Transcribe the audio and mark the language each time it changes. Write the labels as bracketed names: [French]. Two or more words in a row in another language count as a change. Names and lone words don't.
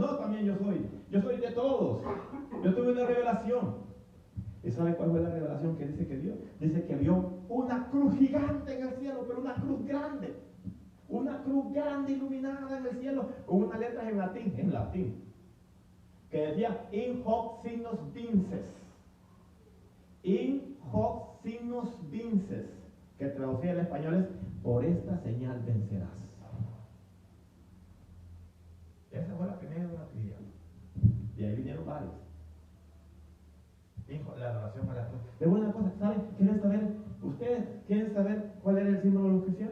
[Spanish] No, también yo soy de todos. Yo tuve una revelación. ¿Y sabe cuál fue la revelación que dice que vio? Dice que vio una cruz gigante en el cielo, pero una cruz grande. Una cruz grande iluminada en el cielo, con unas letras en latín, que decía, [Latin] in hoc signos vinces. In hoc signos vinces, [Spanish] que traducida al español es, por esta señal vencerás. Esa fue la primera batalla. Y ahí vinieron varios. La relación a la cruz. De buena cosa, ¿saben? ¿Ustedes quieren saber cuál era el símbolo de los cristianos?